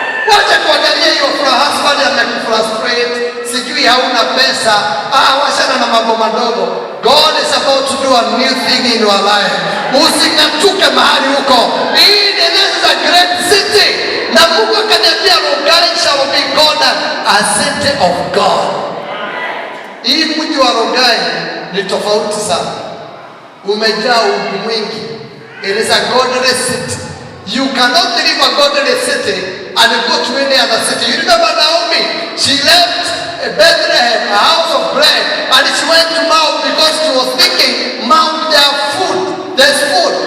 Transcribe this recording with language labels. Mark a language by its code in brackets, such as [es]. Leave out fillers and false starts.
[sw] Wacha kuangalia hiyo husband amekufrustrate, sijui hauna pesa. Wachana na mambo madogo. [en] God is about to do a new thing in your life. [sw] Using'atuke mahali huko. [en] This is a great city. [sw] Na Mungu akaniambia [en] Rongai shall be called a city of God. [sw] Hii mji wa Rongai ni tofauti sana. Umejaa ugu mwingi. [en] It is a godly city. You cannot leave a godly city and go to any other city. You remember Naomi? She left Bethlehem, a house of bread, and she went to Mount because she was thinking, Mount, there are food. There's food.